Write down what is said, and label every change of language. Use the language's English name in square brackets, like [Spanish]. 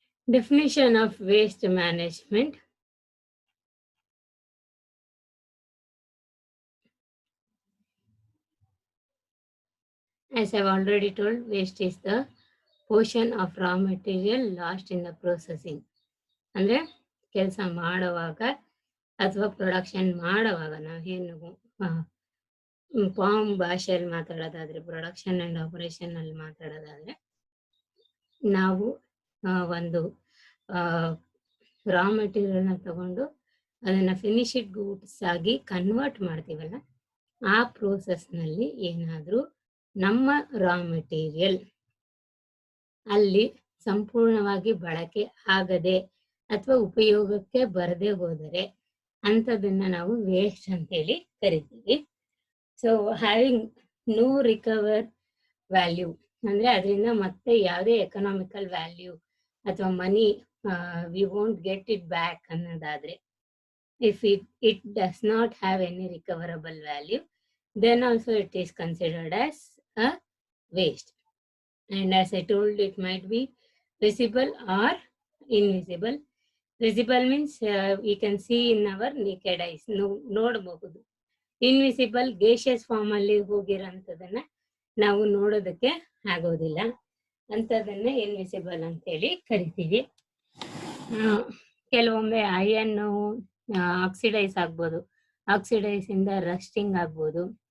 [English] Definition of waste management. As I've already told, waste is the portion of raw material lost in the processing. [Kannada] ಅಂದರೆ ಕೆಲಸ ಮಾಡುವಾಗ ಅಥವಾ production ಮಾಡುವಾಗ ನಾವೇನು form ಭಾಷೆಯಲ್ಲಿ ಮಾತಾಡೋದಾದ್ರೆ, ಪ್ರೊಡಕ್ಷನ್ ಆ್ಯಂಡ್ ಆಪರೇಷನ್ ಅಲ್ಲಿ ಮಾತಾಡೋದಾದ್ರೆ, ನಾವು ಒಂದು ರಾ ಮೆಟೀರಿಯಲ್ನ ತಗೊಂಡು ಅದನ್ನು ಫಿನಿಶಿಡ್ ಗೂಡ್ಸ್ ಆಗಿ ಕನ್ವರ್ಟ್ ಮಾಡ್ತೀವಲ್ಲ, ಆ ಪ್ರೋಸೆಸ್ನಲ್ಲಿ ಏನಾದರೂ ನಮ್ಮ ರಾ ಮೆಟೀರಿಯಲ್ ಅಲ್ಲಿ ಸಂಪೂರ್ಣವಾಗಿ ಬಳಕೆ ಆಗದೆ ಅಥವಾ ಉಪಯೋಗಕ್ಕೆ ಬರದೆ ಹೋದರೆ ಅಂಥದನ್ನ ನಾವು ವೇಸ್ಟ್ ಅಂತೇಳಿ ಕರಿತೀವಿ. [English] so having no recover value [Kannada] ಅಂದರೆ ಅದರಿಂದ ಮತ್ತೆ ಯಾವುದೇ ಎಕನಾಮಿಕಲ್ ವ್ಯಾಲ್ಯೂ ಅಥವಾ ಮನಿ [English] we won't get it back [Kannada] ಅನ್ನೋದಾದರೆ, [English] If it does not have any recoverable value, then also it is considered as a waste. And as I told, it might be visible or invisible. Visible means we can see in our naked eyes, [Kannada] ನೋಡಬಹುದು. Invisible gaseous form ಅಲ್ಲಿ ಹೋಗಿರೋಂಥದನ್ನ ನಾವು ನೋಡೋದಕ್ಕೆ ಆಗೋದಿಲ್ಲ, ಅಂಥದನ್ನ invisible ಅಂತೇಳಿ ಕರಿತೀವಿ. ಕೆಲವೊಮ್ಮೆ ಐಯನ್ನು oxidise ಆಗ್ಬೋದು, oxidise ಇಂದ ರಸ್ಟಿಂಗ್ ಆಗ್ಬೋದು.